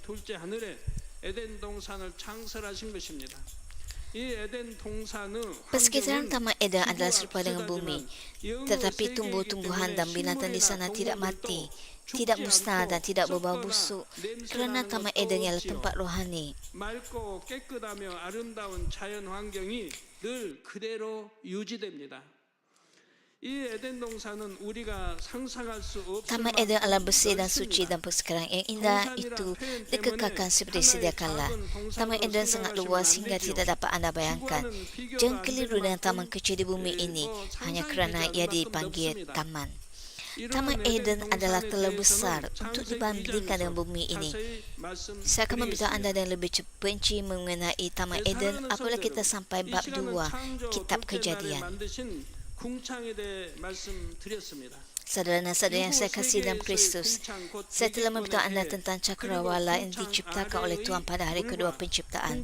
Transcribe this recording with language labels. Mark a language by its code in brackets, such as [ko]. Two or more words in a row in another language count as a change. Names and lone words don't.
[ms] Persekitaran taman Eden adalah serupa dengan bumi, tetapi tumbuh-tumbuhan dan binatang di sana tidak mati, tidak musnah dan tidak berbau busuk, kerana taman Eden ialah tempat rohani. [ko] 맑고 깨끗하며 아름다운 자연 환경이 늘 그대로 유지됩니다. 이 에덴 동산은 우리가 상상할 수 없을 [ms] Taman Eden adalah bersih dan suci dan persekitaran yang indah itu dikekalkan seperti sedia kala. Taman Eden sangat luas hingga tidak dapat anda bayangkan. Jangan keliru dengan taman kecil di bumi ini hanya kerana ia dipanggil taman. Taman Eden adalah terlalu besar untuk dibandingkan dengan bumi ini. Saya akan memberitahu anda dengan lebih perinci mengenai Taman Eden apabila kita sampai bab 2 Kitab Kejadian. Saudara dan saudara yang saya kasih dalam Kristus, saya telah memberitahu anda tentang cakrawala yang diciptakan oleh Tuhan pada hari kedua penciptaan.